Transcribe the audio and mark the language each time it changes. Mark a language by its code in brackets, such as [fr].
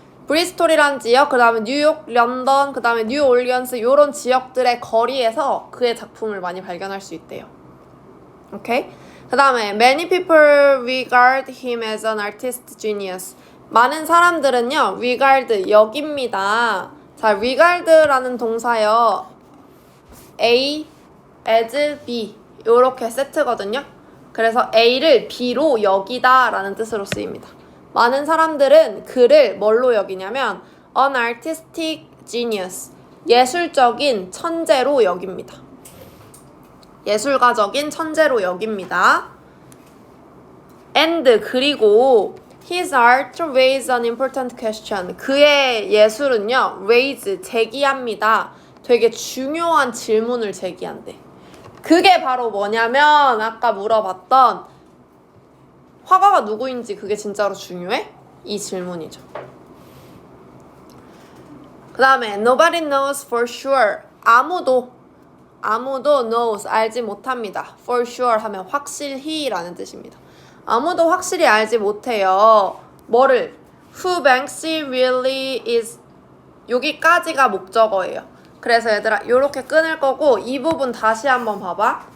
[ko] 브리스톨이란 지역, 그 다음에 뉴욕, 런던, 그 다음에 뉴 올리언스 이런 지역들의 거리에서 그의 작품을 많이 발견할 수 있대요. 오케이? 그 다음에 [en] Many people regard him as an artist genius. [ko] 많은 사람들은요, [en] regard, [ko] 여깁니다. 자, regard라는 동사요. A, as, B 요렇게 세트거든요. 그래서 A를 B로 여기다 라는 뜻으로 쓰입니다. 많은 사람들은 그를 뭘로 여기냐면 [en] an artistic genius, [ko] 예술적인 천재로 여깁니다. 예술가적인 천재로 여깁니다. [en] And [ko] 그리고 [en] his art raise an important question. [ko] 그의 예술은요, [en] raise, [ko] 제기합니다. 되게 중요한 질문을 제기한대. 그게 바로 뭐냐면 아까 물어봤던 화가가 누구인지 그게 진짜로 중요해? 이 질문이죠. 그 다음에 [en] nobody knows for sure. [ko] 아무도 [en] knows, [ko] 알지 못합니다. [en] for sure [ko] 하면 확실히 라는 뜻입니다. 아무도 확실히 알지 못해요. 뭐를? [en] Who Banksy really is. [ko] 여기까지가 목적어예요. 그래서 얘들아 요렇게 끊을 거고 이 부분 다시 한번 봐봐.